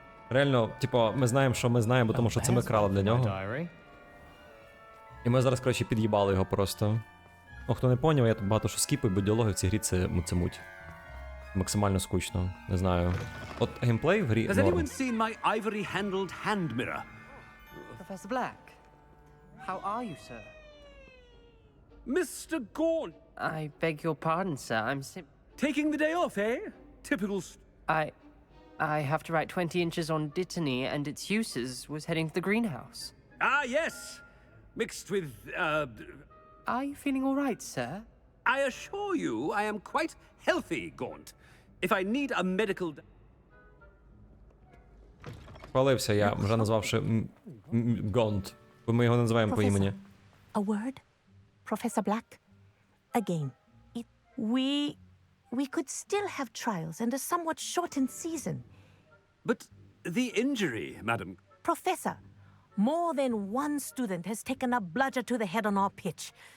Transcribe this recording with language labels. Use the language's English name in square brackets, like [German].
[Ukrainian] Реально, типу, ми знаємо, що ми знаємо, тому що це ми крали для нього. І ми зараз, коротше, під'їбали його просто. Ну, хто не поняв, я тут багато що скіпаю, бо діалоги в цій грі це муть. Максимально скучно. Не знаю. От геймплей в грі [English] Has [Ukrainian] норм. [English] anyone seen my ivory-handled hand mirror? Professor Black, how are you, sir? Mr. Gaunt! I beg your pardon, sir. I'm taking the day off, eh? Typical. I have to write 20 inches on Dittany and its uses. Was heading to the greenhouse. Ah, yes. Mixed with. Are you feeling all right, sir? I assure you, I am quite healthy, Gaunt. If I need a medical. [Ukrainian] Хвалився я, вже назвавши Гонт. Бо ми його називаємо по імені. [English] A word? Professor Black? Again, we could still have trials and a somewhat shortened season. But the injury, madam. Professor, more than one student has taken a bludger to the head on our pitch.